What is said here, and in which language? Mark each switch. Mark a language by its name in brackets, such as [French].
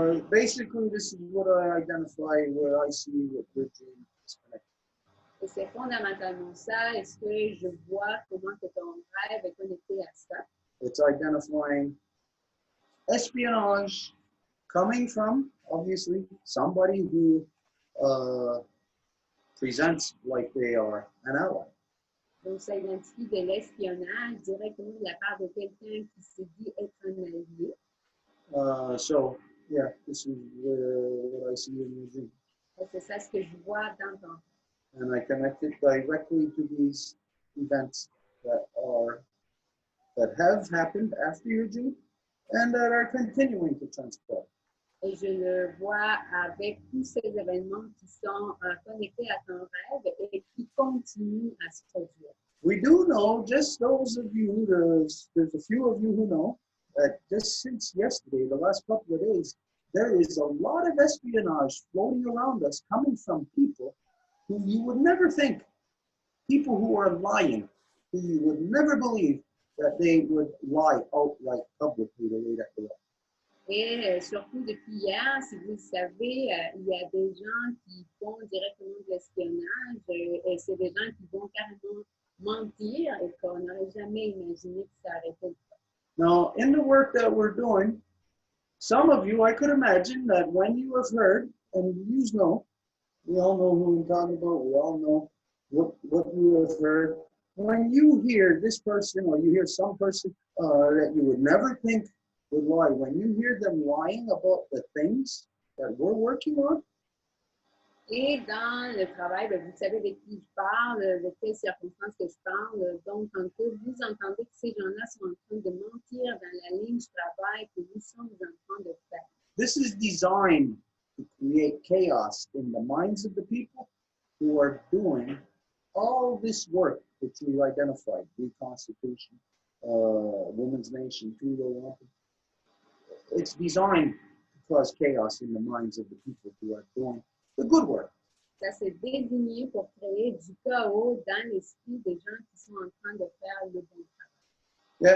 [English] Basically, this is what I identify where I see what your dream is connected. [French] Et c'est fondamentalement ça. Est-ce que je vois comment que ton rêve est connecté à ça? [English] It's identifying espionage coming from, obviously, somebody who presents like they are an ally. [French] Donc, ça identifie de l'espionnage directement de la part de quelqu'un qui se dit être un allié. [English] So, yeah, this is what I see in your dream. [French] Et c'est ça ce que je vois dans ton rêve. [English] And I connect it directly to these events that have happened after your dream and that are continuing to transpire. [French] Et je le vois avec tous ces événements qui sont connectés à ton rêve et qui continuent à se produire. [English] We do know, just those of you, there's a few of you who know, that just since yesterday, the last couple of days, there is a lot of espionage floating around us coming from people who you would never think, people who are lying, who you would never believe that they would lie outright publicly the way that they are. [French] Et surtout depuis hier, si vous le savez, il y a des gens qui font directement de l'espionnage et c'est des gens qui vont carrément mentir et qu'on n'aurait jamais imaginé que ça aurait été le cas. [English] Now, in the work that we're doing, some of you, I could imagine that when you have heard, and you know, we all know who I'm talking about, we all know what you have heard. When you hear this person or you hear some person that you would never think would lie, when you hear them lying about the things that we're working on, [French] Et dans le travail, vous savez de qui je parle, de quelles circonstances que je parle. Donc, quand vous entendez que ces gens-là sont en train de mentir dans la ligne du travail que nous sommes en train de faire. [English] this is designed to create chaos in the minds of the people who are doing all this work that you identified, reconstitution, women's nation, Row Wampum. It's designed to cause chaos in the minds of the people who are doing the good work. [French] Ça s'est désigné pour créer du chaos dans l'esprit des gens qui sont en train de faire le bon travail.